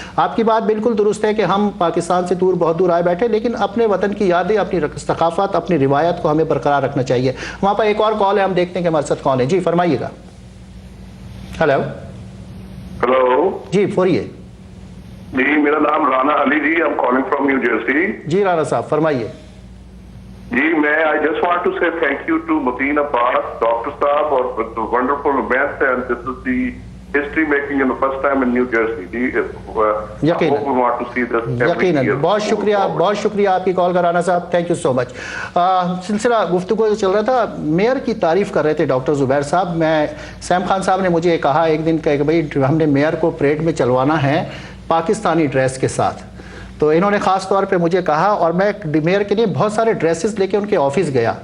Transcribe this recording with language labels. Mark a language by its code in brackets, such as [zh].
[ur] آپ کی بات بالکل درست ہے کہ ہم پاکستان سے دور, بہت دور آئے بیٹھے, لیکن اپنے وطن کی یادیں, اپنی ثقافت, اپنی روایت کو ہمیں برقرار رکھنا چاہیے. وہاں پر ایک اور کال ہے, ہم دیکھتے ہیں کہ ہمارے ساتھ کون ہے. جی فرمائیے گا. ہلو ہلو جی بولیے. جی میرا نام رانا علی جی, [en] I'm calling from New Jersey. [ur] جی رانا صاحب فرمائیے. جی میں [en] I just want to say thank you to Mateen Abbas, Dr. Saab, اور the wonderful event, and this is the history making in the first time in New Jersey. [ur] یقیناً بہت شکریہ, بہت شکریہ آپ کی کال کا رانا صاحب, [en] Thank you so much. [ur] سلسلہ گفتگو چل رہا تھا, میئر کی تعریف کر رہے تھے ڈاکٹر زبیر صاحب. میں سیم خان صاحب نے مجھے کہا ایک دن کہ بھائی ہم نے میئر کو پریڈ میں چلوانا ہے پاکستانی ڈریس کے ساتھ, تو انہوں نے خاص طور پہ مجھے کہا, اور میں میئر کے لیے بہت سارے ڈریسز لے کے ان کے آفس گیا.